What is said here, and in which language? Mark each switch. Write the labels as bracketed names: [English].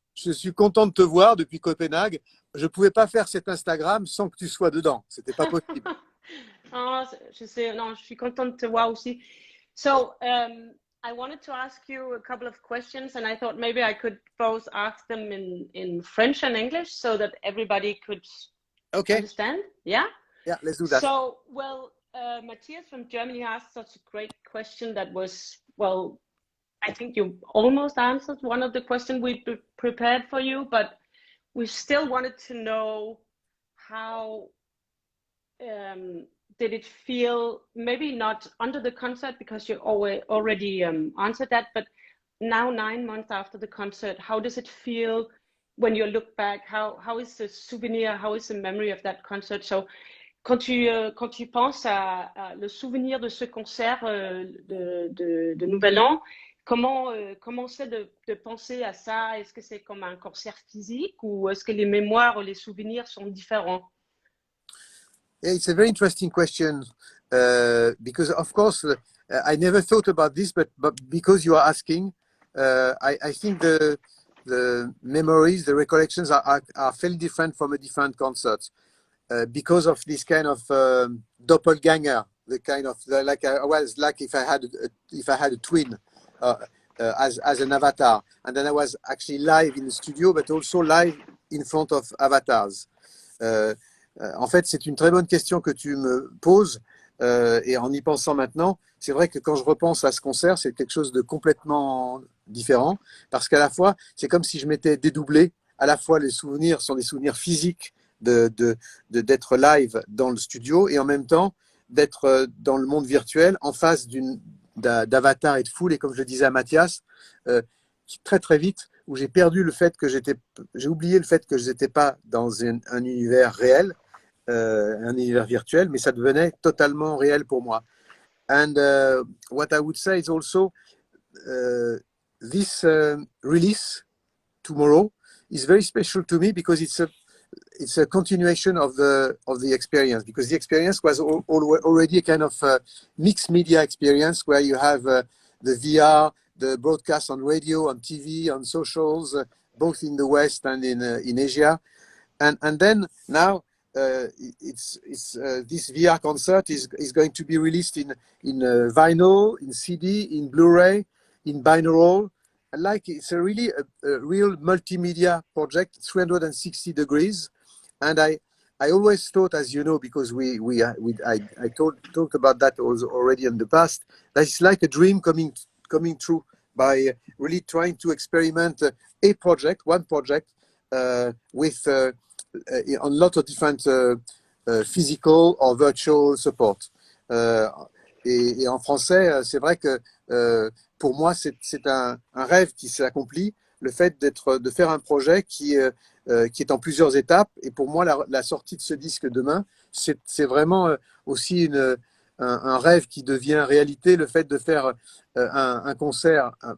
[French] Je suis content de te voir depuis Copenhague. Je ne pouvais pas faire cet Instagram sans que tu sois dedans. C'était pas possible. Oh, je sais, non, je suis contente de te voir aussi. [English] So, I wanted to ask you a couple of questions, and I thought maybe I could both ask them in French and English so that everybody could Okay. understand. Yeah? Yeah, let's do that. So, well, Matthias from Germany asked such a great question that was, well, I think you almost answered one of the questions we prepared for you, but we still wanted to know how did it feel, maybe not under the concert because you already answered that, but now 9 months after the concert, how does it feel when you look back? How is the souvenir, how is the memory of that concert? [French] So, quand tu penses à le souvenir de ce concert de Nouvel An, comment c'est de penser à ça? Est-ce que c'est comme un concert physique ou est-ce que les mémoires ou les souvenirs sont différents? [English] Yeah, it's a very interesting question because, of course, I never thought about this, but because you are asking, I think the memories, the recollections are fairly different from a different concert because of this kind of doppelganger, the kind of like I was like if I had a twin as an avatar, and then I was actually live in the studio, but also live in front of avatars. [French] En fait, c'est une très bonne question que tu me poses et en y pensant maintenant, c'est vrai que quand je repense à ce concert, c'est quelque chose de complètement différent parce qu'à la fois, c'est comme si je m'étais dédoublé. À la fois, les souvenirs sont des souvenirs physiques d'être live dans le studio et en même temps d'être dans le monde virtuel en face d'avatar et de foule. Et comme je le disais à Mathias, très très vite, où j'ai perdu le fait que j'ai oublié le fait que je n'étais pas dans un univers réel, un univers virtuel, mais ça devenait totalement réel pour moi. [English] And what I would say is also this release tomorrow is very special to me because it's a continuation of the experience, because the experience was already a kind of mixed media experience where you have the VR, the broadcast on radio, on TV, on socials, both in the West and in Asia, and then now this VR concert is going to be released in vinyl, in CD, in Blu-ray, in binaural. Like it's a real multimedia project, 360 degrees, and I always thought, as you know, because I talked about that also already in the past, that it's like a dream coming true by really trying to experiment one project with on lots of different physical or virtual support. [French] Et en français, c'est vrai que pour moi, c'est un rêve qui s'est accompli, le fait de faire un projet qui est en plusieurs étapes. Et pour moi, la sortie de ce disque demain, c'est vraiment aussi un rêve qui devient réalité, le fait de faire un concert.